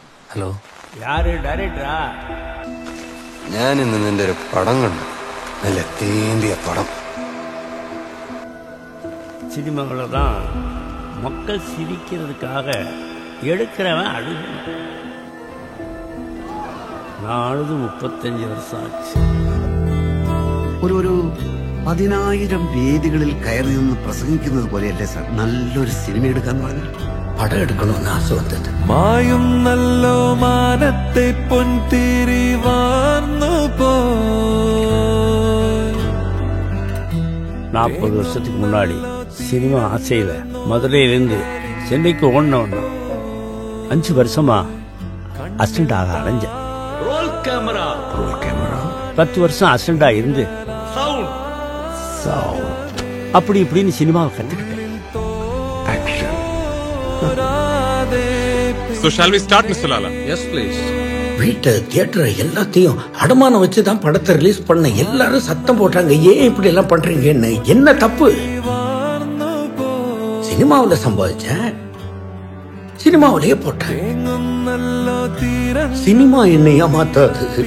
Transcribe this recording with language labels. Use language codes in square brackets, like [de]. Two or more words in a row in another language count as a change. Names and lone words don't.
[ml] ഹലോ, [ta] யாரு டைரக்டரா? [ml] ഞാൻ ഇന്ന് നിന്റെ ഒരു പടം കണ്ടു. നല്ല തേമ്പിയ പടം. [ta] சினிமாவில் தான் மக்கள் சிரிக்கிறதுக்காக எடுக்கிறவன் அழுகணும். நான் அழுது 35 வருஷம் ஆச்சு. [ml] ഒരു 10,000 വേദികളിൽ കയറി നിന്ന് പ്രസംഗിക്കുന്നത് പോലെയല്ലേ സാർ നല്ലൊരു സിനിമ എടുക്കാൻ പറഞ്ഞു? പടം എടുക്കണമെന്ന് ആശ വന്നത്. മായും നല്ലോ മാനത്തെ പൊൻതിരി വാർന്നു പോയി. [ta] 40 வருஷத்துக்கு முன்னாடி சினிமா ஆசையில் மதுரையிலிருந்து சென்னைக்கு ஓடணும்னா 5 வருஷமா அசிஸ்டன்ட் ஆக அலைஞ்சேன். [en] roll camera [ta] 10 வருஷம் அசிஸ்டண்டா இருந்து சவுண்ட் அப்படி இப்படின்னு சினிமாவை கற்றுக்கிட்டேன். [en] So shall we start, Mr. Lala? Yes, please. [ta] வீட்டு தியேட்டர் எல்லாத்தையும் அடமானம் வச்சுதான் படத்தை ரிலீஸ் பண்ண. எல்லாரும் சத்தம் போட்டாங்க, ஏன் இப்படி எல்லாம் பண்றீங்கன்னு. என்ன தப்பு? சினிமாவில சம்பாதிச்ச சினிமாவிலேயே போட்டேன். சினிமா என்னை ஏமாத்தாது.